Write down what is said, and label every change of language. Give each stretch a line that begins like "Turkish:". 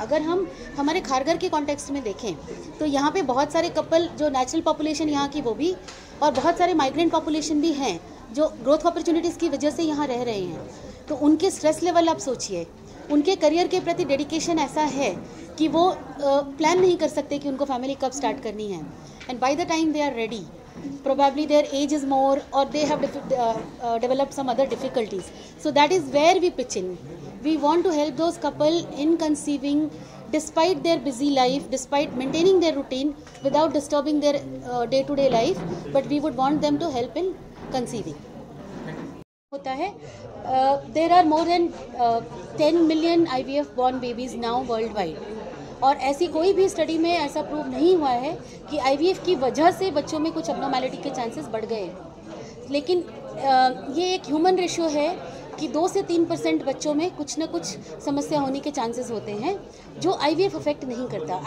Hindi: अगर हम हमारे खारघर के कॉन्टेक्स्ट में देखें तो यहाँ पे बहुत सारे कपल, जो नेचुरल पॉपुलेशन यहाँ की वो भी, और बहुत सारे माइग्रेंट पॉपुलेशन भी हैं जो ग्रोथ अपॉर्चुनिटीज़ की वजह से यहाँ रह रहे हैं। तो उनके स्ट्रेस लेवल आप सोचिए, उनके करियर के प्रति डेडिकेशन ऐसा है कि वो प्लान नहीं कर सकते कि उनको फैमिली कब स्टार्ट करनी है।
English: And by the time they are ready, probably their age is more or they have developed some other difficulties. So that is where we pitch in. We want to help those couple in conceiving despite their busy life, despite maintaining their routine without disturbing their day-to-day life, but we would want them to help in conceiving.
Hindi: होता है
English: there are more than 10 million IVF born babies now worldwide.
Hindi: और ऐसी कोई भी study में ऐसा prove नहीं हुआ है कि IVF की वजह से बच्चों में कुछ अबनॉर्मैलिटी के चांसेस बढ़ गए। लेकिन ये एक ह्यूमन रेशियो है कि 2 से 3% बच्चों में कुछ ना कुछ समस्या होने के चांसेस होते हैं, जो IVF अफेक्ट नहीं करता।